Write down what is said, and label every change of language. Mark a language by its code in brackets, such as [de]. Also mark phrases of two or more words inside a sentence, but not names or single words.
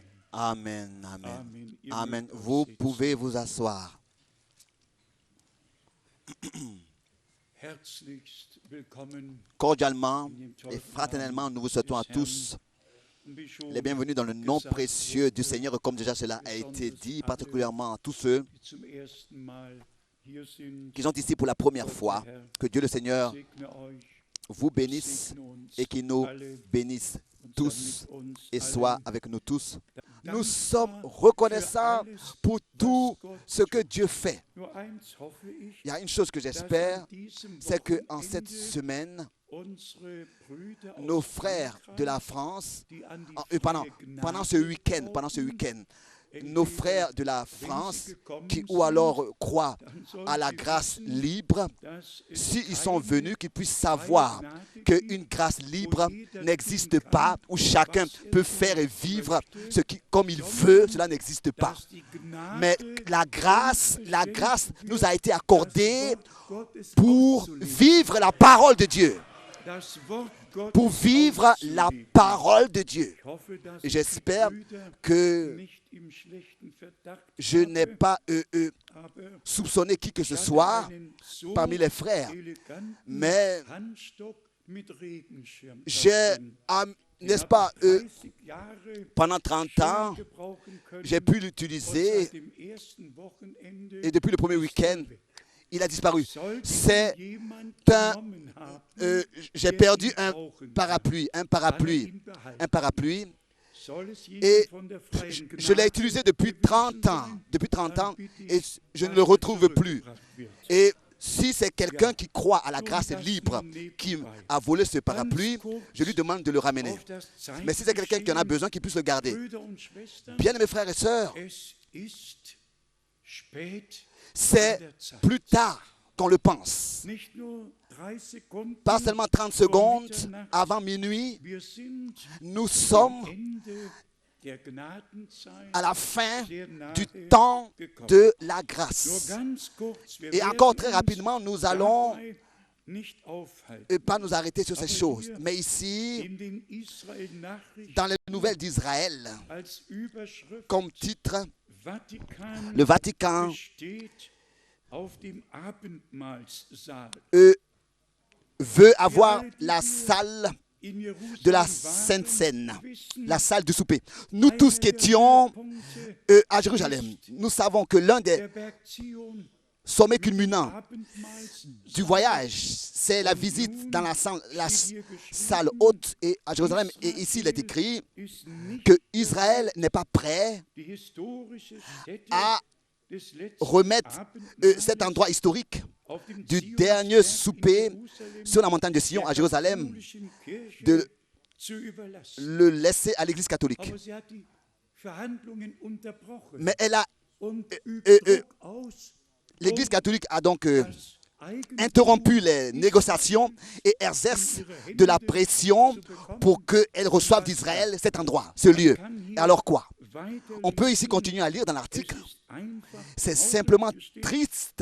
[de] Amen, amen. Amen. Ihr Amen. mögt euch [fr] Vous [de] setzen. [fr] pouvez vous asseoir. [de] Herzlichst willkommen [fr] Cordialement [de] in dem [fr] et [de] teuren [fr] fraternellement, [de] Namen [fr] nous vous souhaitons à [de] des Herrn. [fr] tous [de] Und wie schon [fr] les bienvenus dans le nom [de] gesagt [fr] précieux du [de] wurde, [fr] Seigneur, comme déjà cela a été [de] besonders [fr] dit, [de] alle, [fr] particulièrement à tous ceux [de] die zum ersten Mal hier sind. [fr] qui sont ici pour la première [de] Gott, [fr] fois. [de] der Herr, [fr] Que Dieu le Seigneur [de] segne euch, [fr] vous bénisse [de] segne uns [fr] et qu'il nous [de] alle [fr] bénisse [de] und [fr] tous [de] sei mit uns [fr] et [de] allen. [fr] soit avec nous tous. Nous [de] Dankbar [fr] sommes [de] für [fr] reconnaissants [de] alles, [fr] pour tout [de] was Gott [fr] ce que [de] tut. [fr] Dieu fait. [de] Nur eins hoffe ich, [fr] Il y a une chose que [de] dass [fr] j'espère, [de] an diesem [fr] c'est qu'en cette [de] Wochenende [fr] semaine, [de] unsere Brüder [fr] nos [de] aus [fr] frères de la [de] Frankreich, [fr] France, [de] die an die [fr] pendant [de] freie [fr] ce week-end, [de] Gnade [fr] pendant ce [de] glauben, [fr] week-end, [de] entweder [fr] nos frères de la [de] wenn sie [fr] France [de] gekommen [fr] qui ou [de] sind, [fr] alors croient [de] dann sollen [fr] à la [de] sie [fr] grâce [de] wissen, [fr] libre, [de] dass es [fr] s'ils sont [de] keine [fr] venus, qu'ils puissent [de] freie [fr] savoir [de] Gnade [fr] qu'une [de] gibt, [fr] grâce [de] wo [fr] libre [de] jeder [fr] n'existe [de] tun [fr] pas, [de] kann, [fr] où chacun [de] was [fr] peut [de] er [fr] faire et [de] tun [fr] vivre [de] möchte, [fr] comme il veut, [de] sondern [fr] cela n'existe pas. [de] dass die [fr] Mais [de] Gnade [fr] la grâce [de] uns [fr] nous [de] geschenkt [fr] a été [de] wird, [fr] accordée [de] das Wort Gottes [fr] pour [de] auszuleben. [fr] vivre la parole de Dieu. [de] Das Wort Gottes [fr] Pour vivre la [de] auszuleben. [fr] parole de Dieu. [de] Ich hoffe, dass [fr] Et [de] ich [fr] j'espère [de] die Brüder [fr] que [de] nicht im schlechten Verdacht [fr] je n'ai [de] habe, [fr] pas [de] aber [fr] soupçonné qui que ce [de] ich hatte [fr] soit [de] einen so [fr] parmi les frères. [de] eleganten [fr] Mais [de] Handstock mit Regenschirm [fr] j'ai, [de] darin. Den [fr] n'est-ce [de] habe [fr] pas, [de] ich 30 Jahre [fr] pendant 30 [de] schön [fr] ans, [de] gebrauchen können. [fr] j'ai pu [de] Und [fr] l'utiliser [de] seit dem ersten Wochenende [fr] et depuis le premier [de] ist er [fr] week-end, [de] weg. [fr] il a disparu. [de] Sollte [fr] C'est [de] jemand [fr] un, [de] genommen haben, [fr] j'ai [de] der [fr] perdu [de] ihn [fr] un [de] brauchen kann, [fr] parapluie, [de] kann ihn behalten. [fr] un parapluie, [de] Soll es [fr] et [de] jemand von der freien [fr] je l'ai [de] Gnade [fr] utilisé depuis [de] gewesen [fr] 30 ans, [de] sein, [fr] depuis 30 [de] dann [fr] ans, [de] bitte [fr] et [de] ich, [fr] je ne [de] dass [fr] le [de] er [fr] retrouve plus. [de] zurückgebracht wird. [fr] Et si c'est quelqu'un [de] Ja. [fr] qui croit à la [de] Nun, [fr] grâce [de] das [fr] libre, [de] nun [fr] qui [de] nebenbei. [fr] a volé ce [de] Ganz [fr] parapluie, [de] kurz [fr] je lui demande de le ramener. [de] auf das [fr] Mais si c'est quelqu'un qui en a [de] Zeitgeschehen, [fr] besoin, qu'il puisse le garder. [de] Brüder und Schwestern, [fr] Bien mes frères et sœurs, [de] es ist spät [fr] c'est [de] an der Zeit. [fr] plus tard qu'on le pense. [de] Nicht nur 30 Sekunden [fr] Pas seulement 30 [de] vor [fr] secondes [de] Mitternacht. [fr] avant minuit, [de] Wir sind [fr] nous sommes [de] am Ende der Gnadenzeit [fr] à la fin [de] sehr nahe [fr] du temps [de] gekommen. [fr] de la [de] Nur [fr] grâce. [de] ganz kurz, wir [fr] Et [de] werden [fr] encore très [de] uns [fr] rapidement, nous allons [de] dabei nicht aufhalten. [fr] pas nous arrêter sur ces [de] Aber [fr] choses. [de] hier [fr] Mais ici, [de] in den Israel-Nachrichten [fr] dans les nouvelles d'Israël, [de] als Überschrift [fr] comme titre, [de] Vatikan [fr] le Vatican [de] besteht auf dem Abendmahlsaal. [fr] veut avoir la salle [de] In Jerusalem [fr] de la [de] waren, [fr] Sainte Seine, [de] wissen, [fr] la salle du souper. Nous [de] einer [fr] tous qui [de] der [fr] étions [de] Höhepunkte [fr] à Jérusalem, nous savons que l'un des [de] der Berg Zion [fr] sommets [de] mit dem [fr] culminants [de] Abendmahlsaal [fr] du voyage, c'est la visite dans la salle haute et à Jérusalem. Et ici, il est écrit [de] ist nicht [fr] que Israël n'est pas prêt [de] die historische Stätte [fr] à [de] des letzten [fr] remettre cet endroit historique [de] auf dem [fr] du [de] Zionsberg [fr] dernier [de] in [fr] souper [de] Jerusalem [fr] sur la montagne de Sion [de] der [fr] à Jérusalem, [de] katholischen Kirche [fr] de [de] zu überlassen. [fr] le laisser à l'église catholique. [de] Aber sie hat die Verhandlungen unterbrochen [fr] Mais elle a, [de] und übt Druck aus, [fr] l'église catholique a donc [de] das Eigentum [fr] interrompu les négociations et exerce de la pression pour qu'elle reçoive d'Israël cet endroit, ce lieu. Et alors quoi? On peut ici continuer à lire dans l'article. C'est simplement triste.